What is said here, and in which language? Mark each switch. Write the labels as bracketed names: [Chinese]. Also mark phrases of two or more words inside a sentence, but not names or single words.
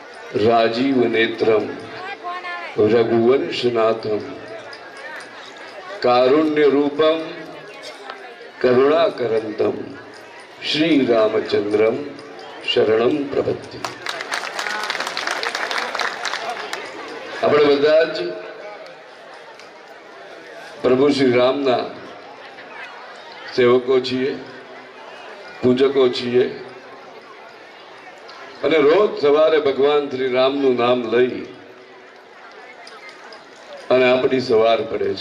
[Sanskrit] राजीव नेत्रम रघुवंशनाथम कारुण्य रूपम करुणाकरंतम श्री रामचंद्रम शरणम प्रपत्ति। [Gujarati] આપણે બધા જ પ્રભુ શ્રી રામના સેવકો છીએ, પૂજકો છીએ અને રોજ સવારે ભગવાન શ્રી રામનું નામ લઈ અને આપણી સવાર પડે છે।